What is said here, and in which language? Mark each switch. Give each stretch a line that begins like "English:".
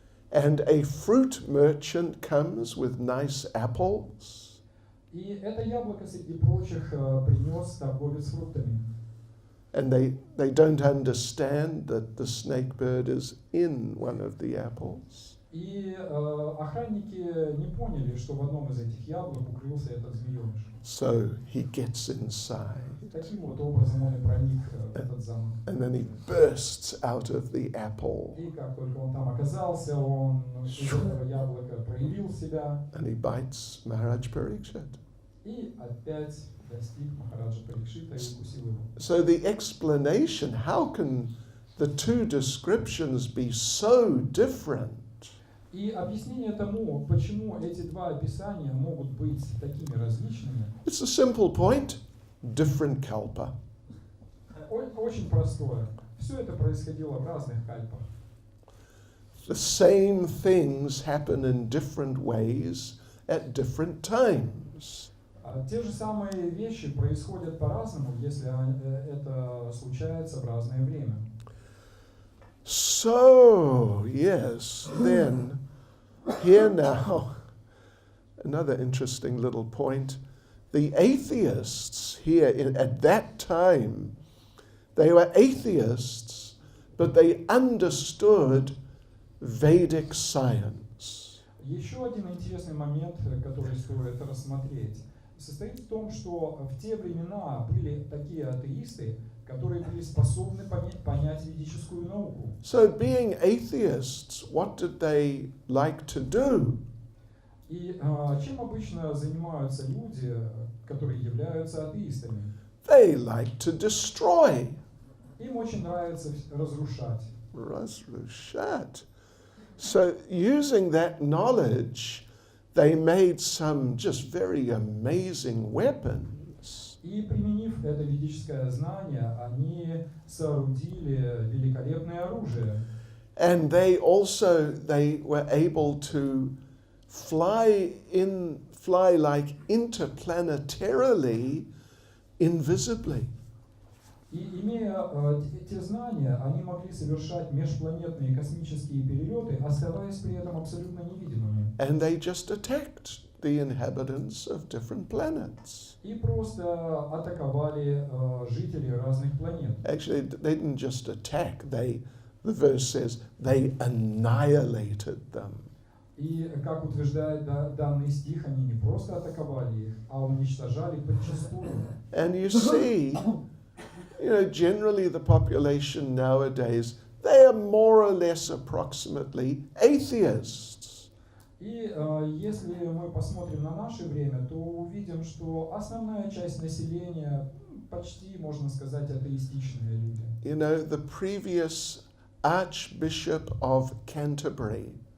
English: and a fruit merchant comes with nice apples.
Russian: и это яблоко среди прочих принес торговец фруктами.
English: And they don't understand that the snake bird is in one of the apples.
Russian: И охранники не поняли, что в одном из этих яблок укрылся этот змееныш.
English: So he gets inside,
Russian: Таким вот образом он и проник в этот замок.
English: and then he bursts out of the apple,
Russian: И как только он там оказался, он из этого яблока проявил себя
English: and he bites Maharaj Parikshit.
Russian: и опять достиг Махараджа Парикшита и укусил его.
English: So the explanation, how can the two descriptions be so different?
Russian: И объяснение тому, почему эти два описания могут быть такими различными,
English: It's a simple point. Different kalpa.
Russian: очень простое. Все это происходило в разных кальпах.
English: The same things happen in different ways at different times.
Russian: Те же самые вещи происходят по-разному, если это случается в разное время.
English: So, yes, then, here now, another interesting little point. The atheists here at that time, they were atheists, but they understood Vedic science.
Russian: Еще один интересный момент, который стоит рассмотреть, состоит в том, что в те времена были такие атеисты, которые были способны понять ведическую науку.
English: So, being atheists, what did they like to do?
Russian: И чем обычно занимаются люди, которые являются атеистами?
English: They like to destroy.
Russian: Им очень нравится разрушать. Razrushat.
English: So, using that knowledge, they made some just very amazing weapons.
Russian: И применив это ведическое знание, они соорудили великолепное оружие.
English: And they were able to fly like interplanetarily, invisibly.
Russian: И имея те знания, они могли совершать межпланетные космические перелеты, оставаясь при этом абсолютно невидимыми.
English: And they just attacked the inhabitants of different planets.
Russian: И просто атаковали жителей разных планет.
English: Actually, they didn't just attack, the verse says, they annihilated them.
Russian: И, как утверждает данный стих, они не просто атаковали их, а уничтожали подчистую.
English: And you see, generally the population nowadays, they are more or less approximately atheists.
Russian: И если мы посмотрим на наше время, то увидим, что основная часть населения почти, можно сказать, атеистичные люди.
English: The previous Archbishop of Canterbury,